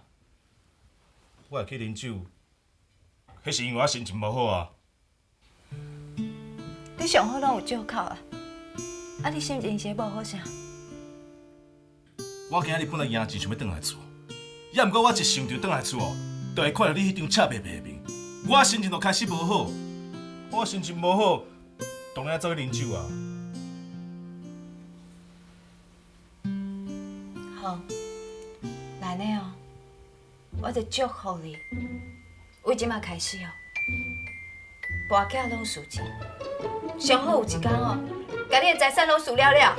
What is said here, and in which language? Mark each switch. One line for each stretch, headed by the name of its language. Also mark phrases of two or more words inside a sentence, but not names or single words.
Min Nan Chinese: 我会去啉酒，迄是因为我心情无好啊。你上好拢有借口啊！啊，你心情是无好啥？我今日本来赢钱想要转来厝，也毋过我一想着转来厝，就会看到你迄张赤白白的面，我心情就开始无好。我心情无好，当然走去啉酒啊。好，那呢哦，我就祝福你，为即马开始哦，跋筊拢输钱，上好有一天哦，把你的财产拢输了了。